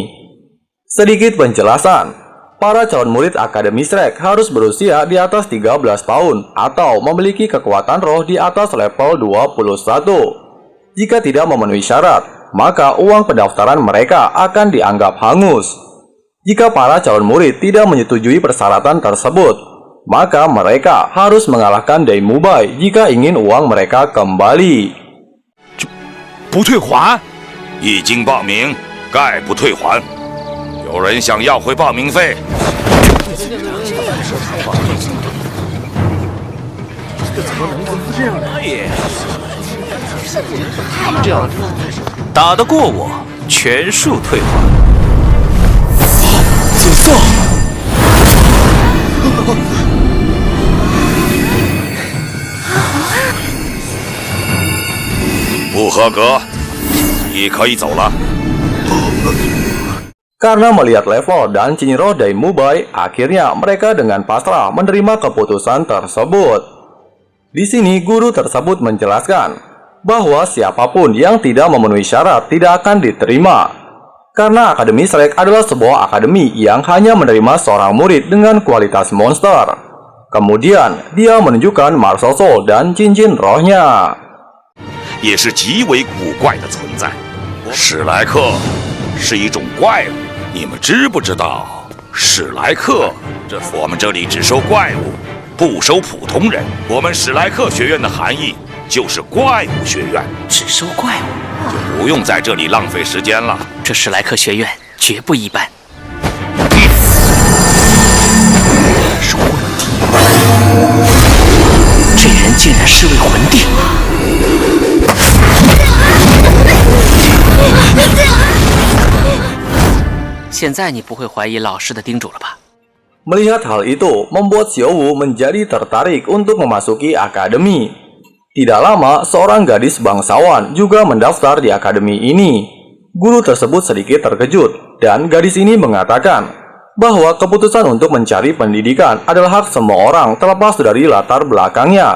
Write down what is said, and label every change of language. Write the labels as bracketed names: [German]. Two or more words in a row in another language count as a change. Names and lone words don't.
[Indonesian] Sedikit penjelasan, para calon murid Akademi Shrek harus berusia di atas 13 tahun atau memiliki kekuatan roh di atas level 21. Jika tidak memenuhi syarat, maka uang pendaftaran mereka akan dianggap hangus. Jika para calon murid tidak menyetujui persyaratan tersebut, maka mereka harus mengalahkan Dai Mubai jika ingin uang mereka kembali. [Chinese] 不退还？一经报名，概不退还。有人想要回报名费？这样，打得过我，全数退还。祖宗！不合格，你可以走了。 [Indonesian] Karena melihat level dan cincin Dai Mubai, akhirnya mereka dengan pasrah menerima keputusan tersebut. Di sini guru tersebut menjelaskan bahwa siapapun yang tidak memenuhi syarat tidak akan diterima. Karena Akademi Shrek adalah sebuah akademi yang hanya menerima seorang murid dengan kualitas monster. Kemudian dia menunjukkan [English] Martial Soul [Indonesian] dan cincin rohnya. [Chinese] 也是极为古怪的存在。史莱克是一种怪物，你们知不知道？史莱克，我们这里只收怪物，不收普通人。我们史莱克学院的含义就是怪物学院，只收怪物，就不用在这里浪费时间了。这史莱克学院绝不一般。是魂帝，这人竟然是位魂帝！现在你不会怀疑老师的叮嘱了吧？ [Indonesian] Melihat hal itu, membuat Xiaowu menjadi tertarik untuk memasuki akademi. Tidak lama, seorang gadis bangsawan juga mendaftar di akademi ini. Guru tersebut sedikit terkejut, dan gadis ini mengatakan bahwa keputusan untuk mencari pendidikan adalah hak semua orang terlepas dari latar belakangnya.